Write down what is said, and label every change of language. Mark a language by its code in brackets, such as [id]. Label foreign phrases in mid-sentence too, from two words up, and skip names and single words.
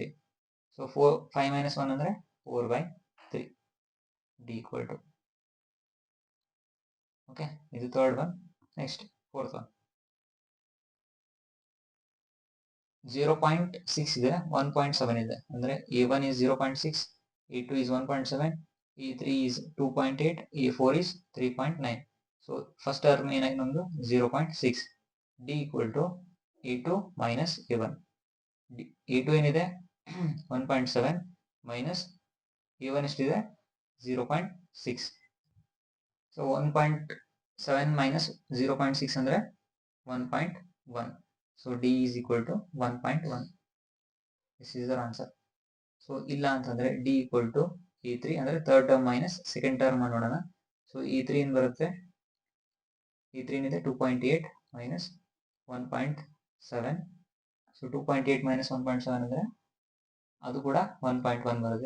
[kn] ಸೊ 5 - 1 ಅಂದ್ರೆ 4/3. [en] d equal to. okay, ಇದು third one. next fourth one. 0.6 ಇದೆ, 1.7 ಇದೆ. ಅಂದ್ರೆ a1 is 0.6, a2 is 1.7, a3 is 2.8, a4 is 3.9. so first term [kn] ಏನಾಗಿ ನಮ್ದು [en] 0.6. d equal to a2 minus a1. [kn] a2 ಏನಿದೆ 1.7 ಮೈನಸ್ a1 ಎಷ್ಟಿದೆ, 0.6. ಸೊ 1.7 ಮೈನಸ್ 0.6 ಅಂದ್ರೆ 1.1. [en] so d is equal to 1.1. this is our answer. ಸೊ [kn] ಇಲ್ಲ ಅಂತಂದ್ರೆ [en] d equal to e3 ಅಂದ್ರೆ third term minus second term ನೋಡೋಣ. [kn] ಸೊ e3 ಏನ್ ಬರುತ್ತೆ, e3 ಏನಿದೆ 2.8 ಮೈನಸ್ 1.7. ಸೊ 2.8 ಮೈನಸ್ 1.7 ಅಂದ್ರೆ ಅದು ಕೂಡ 1.1 ಬರುತ್ತೆ.